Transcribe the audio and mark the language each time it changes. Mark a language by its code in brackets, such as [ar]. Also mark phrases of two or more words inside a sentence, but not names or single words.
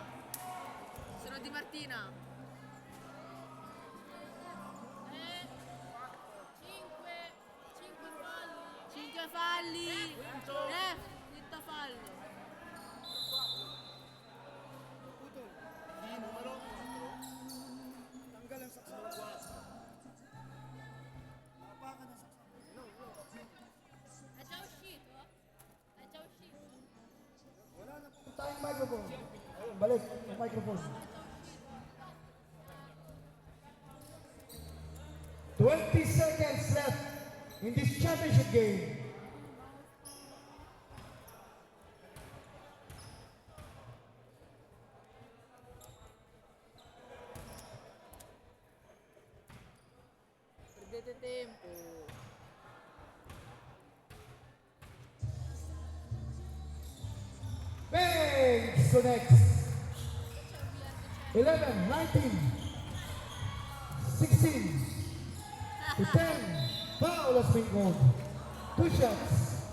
[it] Sono Di Martina. 5 falli. Quinto fallo. [tl] Putol. Di numero 4. Tanggal ang saksakan. Tapakan ang saksakan. [it] È già uscito? È già uscito? [tl] Wala na po. tayong microphone. Ayun, balik ang microphone. [en] 20 seconds left in this championship game. [it] Perdete tempo. [en] Banks connects. 11, 19, 16, to 10. Foul has been called. 2 shots.